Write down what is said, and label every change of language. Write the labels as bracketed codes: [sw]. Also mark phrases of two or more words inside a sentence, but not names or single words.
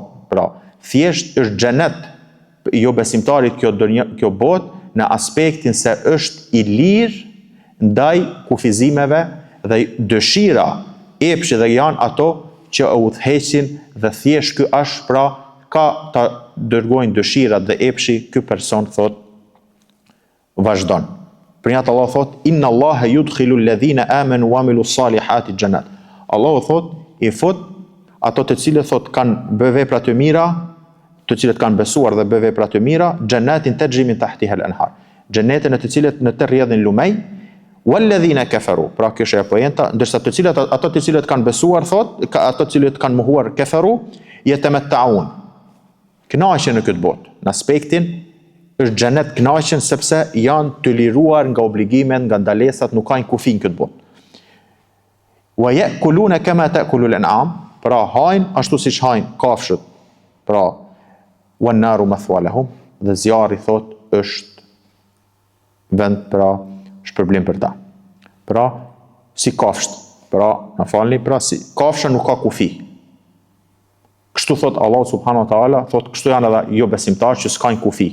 [sq] Pra, thjesht është xhenet jo besimtarit kjo botë në aspektin se është i lirë ndaj kufizimeve dhe dëshira, epshi dhe janë ato që e udhëheqin dhe thjesht ky është pra ka ta dërgojnë dëshirat dhe epshi, ky person thot vazhdon. Për një atë Allah thot [ar] إن الله يدخل الذين آمنوا وعملوا الصالحات جنات. [sq] Allahu thot i fut ato të cilët thot kanë bë vepra të mira, të cilët kanë besuar dhe bë vepra të mira, xhenatin [ar] تجري من تحتها الأنهار. [sq] Xhenete në të cilët në të rrjedhin lumej, [ar] والذين كفروا. [sq] Pra kjo është apo jenta, ndërsa ato të cilët kanë besuar thot, ato të cilët kanë mohuar kafaru, yatamatta'un. kënaqen në këtë botë. Në aspektin është xhenet kënaqen sepse janë të liruar nga obligimet, nga ndalesat, nuk kanë kufi në këtë botë. [ar] ويأكلون كما تأكل الأنعام, [sq] pra hajnë ashtu siç hajnë kafshët. Pra [ar] والنار مثوى لهم, [sq] dhe zjarri thot është vend pra shpërblim për ta. Pra si kafshët. Pra na falni, pra si kafsha nuk ka kufi. Kështu thot Allah [ar] سبحانه وتعالى, [sq] thot kështu janë edhe jo besimtarë që s'kajnë kufi.